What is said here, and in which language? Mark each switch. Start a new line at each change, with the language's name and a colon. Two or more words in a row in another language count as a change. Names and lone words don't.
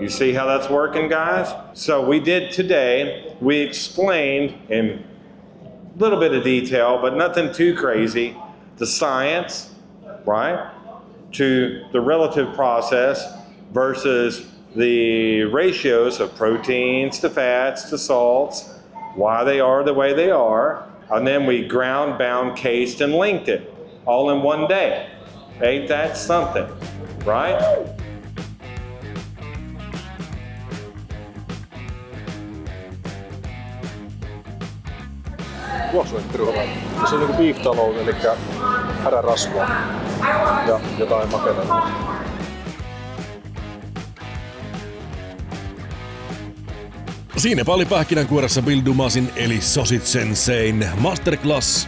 English: You see how that's working, guys? So we did today, we explained in a little bit of detail, but nothing too crazy, the science, right, to the relative process versus the ratios of proteins to fats to salts, why they are the way they are, and then we ground, bound, cased, and linked it all in one day. Ain't that something, right?
Finnish: Tuossa on pirun hyvä. Se on niinku
English: beef tallow,
Finnish: eli härärasvaa ja jotain makeita. Siinäpä oli pähkinänkuoressa BBQ eli Sensein masterclass.